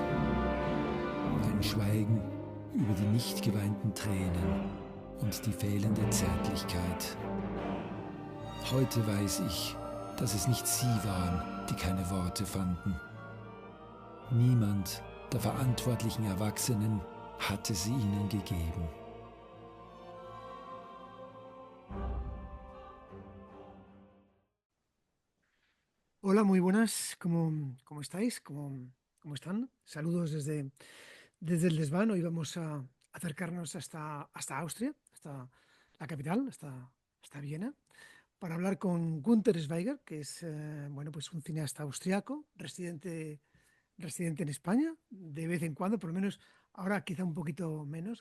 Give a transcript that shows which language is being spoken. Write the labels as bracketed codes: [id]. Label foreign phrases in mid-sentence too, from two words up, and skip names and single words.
[de] Ein Schweigen über die nicht geweinten Tränen und die fehlende Zärtlichkeit. Heute weiß ich, dass es nicht sie waren, die keine Worte fanden. Niemand der verantwortlichen Erwachsenen hatte sie ihnen gegeben. [es] Hola, muy buenas. ¿Cómo estáis? ¿Cómo están? Saludos desde el desván. Hoy vamos a acercarnos hasta Austria, hasta la capital, hasta Viena, para hablar con Günter Schweiger, que es pues un cineasta austriaco, residente en España, de vez en cuando, por lo menos ahora quizá un poquito menos.